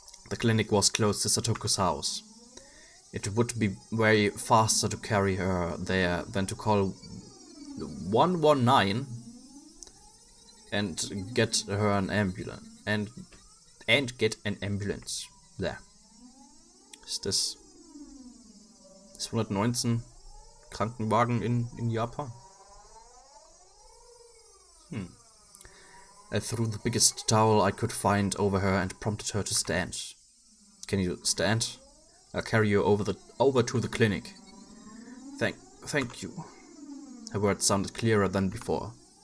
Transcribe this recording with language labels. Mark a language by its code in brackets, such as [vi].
[en] The clinic was close to Satoko's house. It would be way faster to carry her there than to call 119 and get her an ambulance and get an ambulance. There. [de] Ist das 119 Krankenwagen in Japan? [en] I threw the biggest towel I could find over her and prompted her to stand. Can you stand? I'll carry you over to the clinic. Thank you. Her words sounded clearer than before.